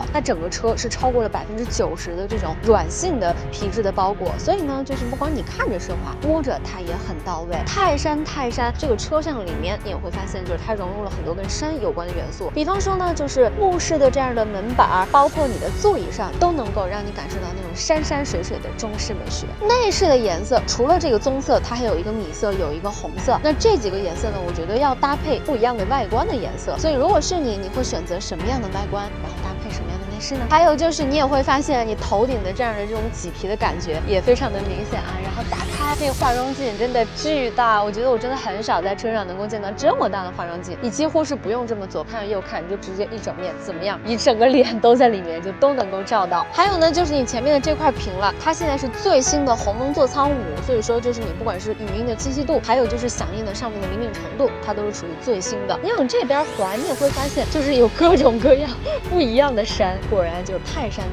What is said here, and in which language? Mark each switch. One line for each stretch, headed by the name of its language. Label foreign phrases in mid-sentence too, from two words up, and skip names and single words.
Chinese: 它整个车是超过了90%的这种軟性的皮質的包裹，所以呢，就是不光你看着奢華，摸着它也很到位。泰山這個車廂裡面，你也會發現，就是它融入了很多跟山有關的元素，比方說呢，就是木式的這樣的門板，包括你的座椅上，都能夠讓你感受到那種山山水水的中式美學。內飾的顏色除了這個棕色，它還有一個米色，有一個紅色。那這幾個顏色呢，我覺得要搭配不一樣的外觀的顏色。所以如果是你會選擇什麼樣的外觀，然後搭配什麼樣的內飾呢？還有就是你也會發現，你頭頂的這樣的這種麂皮的感覺也非常的明顯啊。然後打開這個化妝鏡真的巨大，我覺得我真的很少在車上能夠見到這麼大的化妝鏡，你幾乎是不用這麼左看右看，你就直接一整面怎麼樣，一整個臉都在裡面，就都能夠照到。還有呢，就是你前面的這塊屏了，它現在是最新的鴻蒙座艙5，所以說就是你不管是語音的清晰度，還有就是響應的上面的靈敏程度，它都是屬於最新的。你往這邊環，你也會發現就是有各種各樣不一樣的山，果然就是泰山。